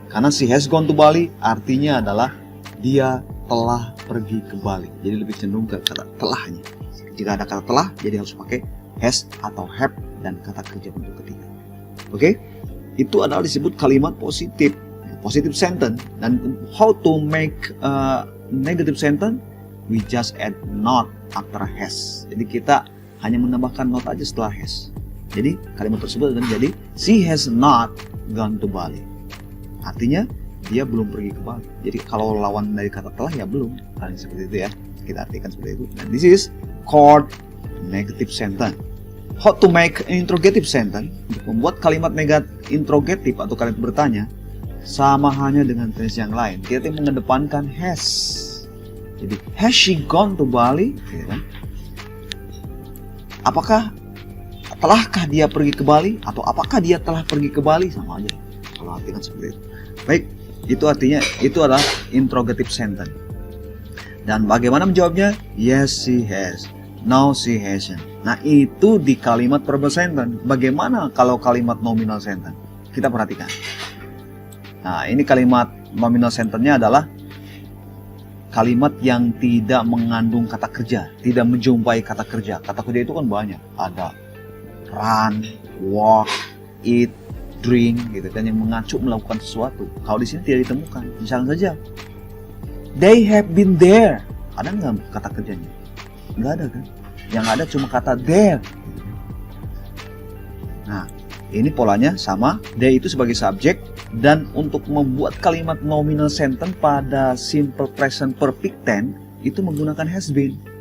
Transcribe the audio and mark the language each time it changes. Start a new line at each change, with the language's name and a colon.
Indonesian: Karena
English: she has gone to Bali
Indonesian: artinya adalah dia telah pergi ke Bali. Jadi lebih cenderung ke kata telahnya. Jika ada kata telah, jadi harus pakai has atau have dan kata kerja bentuk ketiga. Oke? Itu adalah disebut kalimat positif, positive sentence. Dan
English: how to make negative sentence? We just add not after has.
Indonesian: Jadi kita hanya menambahkan not aja setelah has. Jadi kalimat tersebut akan jadi
English: she has not gone to Bali.
Indonesian: Artinya dia belum pergi ke Bali. Jadi kalau lawan dari kata telah ya belum. Nah, seperti itu ya. Kita artikan seperti itu.
English: Dan this is called negative sentence. How to make an interrogative sentence?
Indonesian: Untuk membuat kalimat interrogatif atau kalimat bertanya sama halnya dengan tense yang lain. Kita mengedepankan has. Jadi
English: has she gone to Bali?
Indonesian: Gitu kan? Telahkah dia pergi ke Bali, atau apakah dia telah pergi ke Bali, sama aja kalau artikan seperti itu. Baik, itu artinya itu adalah interrogative sentence. Dan bagaimana menjawabnya?
English: Yes, she has. No, she hasn't.
Indonesian: Nah, itu di kalimat
English: verbal sentence.
Indonesian: Bagaimana kalau kalimat nominal sentence? Kita perhatikan. Nah, ini kalimat nominal sentence-nya adalah kalimat yang tidak mengandung kata kerja, tidak menjumpai kata kerja. Kata kerja itu kan banyak, ada run, walk, eat, drink, gitu kan, yang mengacu melakukan sesuatu. Kalau di sini tidak ditemukan. Misalnya saja,
English: they have been there.
Indonesian: Ada nggak kata kerjanya? Nggak ada kan? Yang ada cuma kata there. Nah, ini polanya sama. They itu sebagai subjek. Dan untuk membuat kalimat nominal sentence pada simple present perfect tense itu menggunakan has been.